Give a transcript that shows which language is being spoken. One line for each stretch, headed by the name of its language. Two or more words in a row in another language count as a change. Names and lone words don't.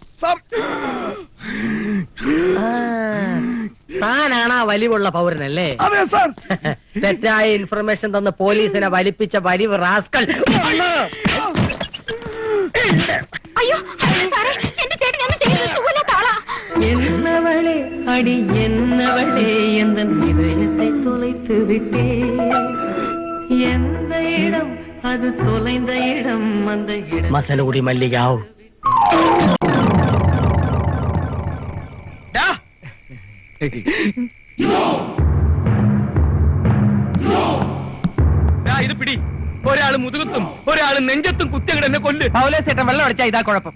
Malayalam: താനാണ് ആ വലിവുള്ള പൗരനല്ലേ? അതെ സാർ. തെറ്റായ ഇൻഫർമേഷൻ തന്ന് പോലീസിനെ വലിപ്പിച്ച വലിവ് റാസ്കൽ. അയ്യോ സാറേ, എന്റെ ചേട്ടൻ ഒന്നും ചെയ്യുന്നില്ല.
Tamil: என்னவளே அடி என்னவளே എന്ന இதயத்தை தொலைத்து விட்டே எந்த இடம் அது தொலைந்த இடம் அந்த இடம் மசலகுடி மல்லிகாവ്.
Malayalam: ഇത് പിടി. ഒരാള് മുതുകത്തും ഒരാള് നെഞ്ചത്തും കുത്തിയങ്ങട് എന്നെ കൊല്ല്. പൗലേസേട്ടൻ വെള്ളം അടിച്ചാ ഇതാ കുഴപ്പം.